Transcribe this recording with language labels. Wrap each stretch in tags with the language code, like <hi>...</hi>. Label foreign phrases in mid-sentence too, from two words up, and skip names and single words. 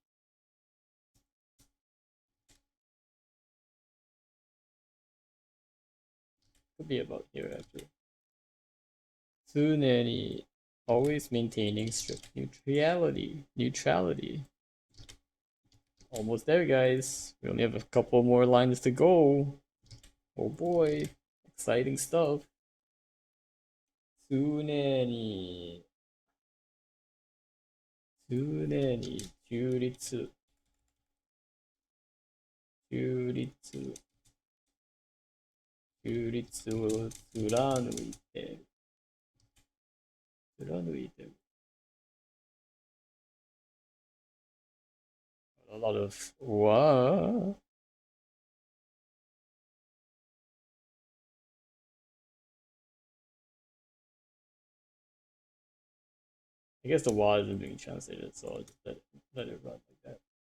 <en>Could be about here actually. Tsuneni. Always maintaining strict neutrality. Neutrality. Almost there, guys. We only have a couple more lines to go. Oh boy. Exciting stuff.</en> <ja>Tsuneni. つねに。じゅりつ. Juritsu. Juritsu を貫いてる。</ja> <en>貫いてる。A lot of what? I guess the wa isn't being translated, so I'll just let it run like that.</en>